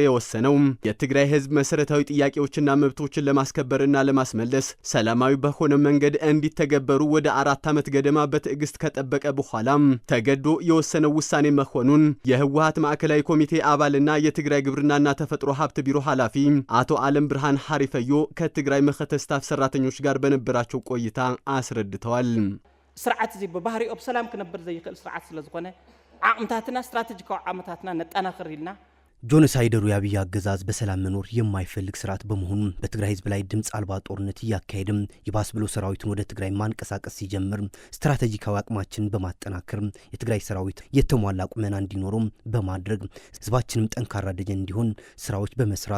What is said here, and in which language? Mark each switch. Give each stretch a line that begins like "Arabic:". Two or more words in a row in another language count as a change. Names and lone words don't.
Amharic: የወሰነው የትግራይ ህዝብ መሰረታዊ ጥያቄዎችና መብቶችን ለማስከበርና ለማስመለስ ሰላማዊ በሆነ መንገድ እንዲተገበሩ ወደ 4 ዓመት ገደማ በትዕግስት ከጠበቀ በኋላ ተገዶ የወሰነው ውሳኔ መሆኑን የህወሓት ማዕከላዊ ኮሚቴ አባልና የትግራይ ግብርናና ተፈጥሮ ሀብት ቢሮ ኃላፊ አቶ ዓለም ብርሃን ሐሪፈዮ ከትግራይ መኸተ ስታፍ ሰራተኞች ጋር በነበራቸው ቆይታ አስረድተዋል።
Tigrinya: ስርዓት እዚ በባህሪኡ በሰላም ክነብር ዘይክእል ስርዓት ስለዝኾነ ዓቅምታትና ስትራቴጂካዊ ዓመታትና ነጠናክር ኢልና
Amharic: ጄኖሳይደሩ የአብይ አገዛዝ በሰላም መኖር የማይፈልግ ስርዓት በመሆኑ በትግራይ ህዝብ ላይ ድምጽ አልባ ጦርነት እያካሄደም ይባስ ብሎ ሰራዊቱን ወደ ትግራይ ማንቀሳቀስ ሲጀምር ስትራቴጂካዊ አቅማችንን በማጠናከር የትግራይ ሰራዊት የተሟላ ቁመና እንዲኖረው በማድረግ ህዝባችንም ጠንካራ ደጀን እንዲሆን ስራዎች በመስራት